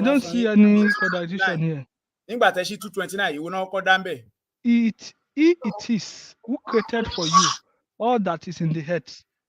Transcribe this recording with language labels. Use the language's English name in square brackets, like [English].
[English] don't see any contradiction here. [Yoruba] Nígbà tẹ́ ṣí 229 ìwọ náà kọ́ dá ńbẹ̀. [English] It is who created for you all that is in the earth.